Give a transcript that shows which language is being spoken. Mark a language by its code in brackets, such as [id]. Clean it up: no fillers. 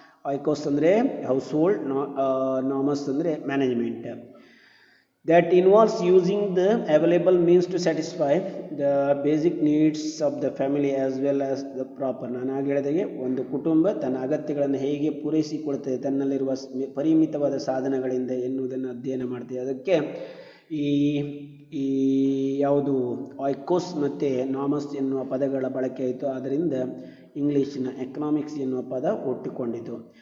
[kn] ಆಯ್ಕೋಸ್ ಅಂದರೆ house hold, ನಾಮಸ್ ಅಂದರೆ management. [en] that involves using the available means to satisfy the basic needs of the family as well as the proper. [kn] ನಾನು ಆಗ ಹೇಳಿದಾಗೆ ಒಂದು ಕುಟುಂಬ ತನ್ನ ಅಗತ್ಯಗಳನ್ನು ಹೇಗೆ ಪೂರೈಸಿಕೊಳ್ತದೆ ತನ್ನಲ್ಲಿರುವ ಪರಿಮಿತವಾದ ಸಾಧನಗಳಿಂದ ಎನ್ನುವುದನ್ನು ಅಧ್ಯಯನ ಮಾಡ್ತದೆ. ಅದಕ್ಕೆ ಈ ಈ ಯಾವುದು ಆಯ್ಕೋಸ್ ಮತ್ತು ನಾಮಸ್ ಎನ್ನುವ ಪದಗಳ ಬಳಕೆ ಆಯಿತು. ಆದ್ದರಿಂದ ಇಂಗ್ಲೀಷಿನ ಎಕನಾಮಿಕ್ಸ್ ಎನ್ನುವ ಪದ ಹುಟ್ಟಿಕೊಂಡಿತು.